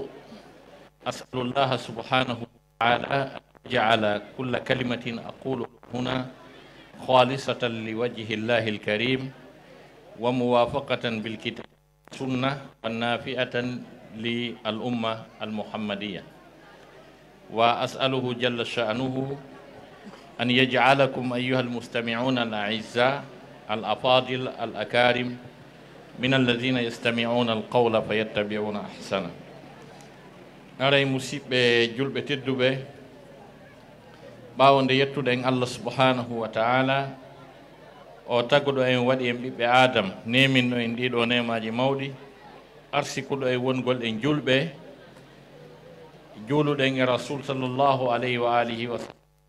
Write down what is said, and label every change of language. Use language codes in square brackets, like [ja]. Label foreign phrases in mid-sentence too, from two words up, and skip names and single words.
[ar] أسأل الله سبحانه وتعالى أن يجعل كل كلمة أقول هنا خالصة لوجه الله الكريم وموافقة بالكتاب والسنة والنافئة للأمة المحمدية، وأسأله جل شأنه أن يجعلكم أيها المستمعون الأعزاء الأفاضل الأكارم من الذين يستمعون القول فيتبعون أحسنه. [ff] aray musidɓe julɓe tedduɓe, ɓawonde yettude en Allah [ar] سبحانه وتعالى [ff] o tagguɗo en waɗi en ɓiɓɓe adam, neminno en ɗiɗo nemaji mawɗi, arsikuɗo e wongol en julɓe juuluɗen e rasul [ar] صلى الله عليه وآله وسلم.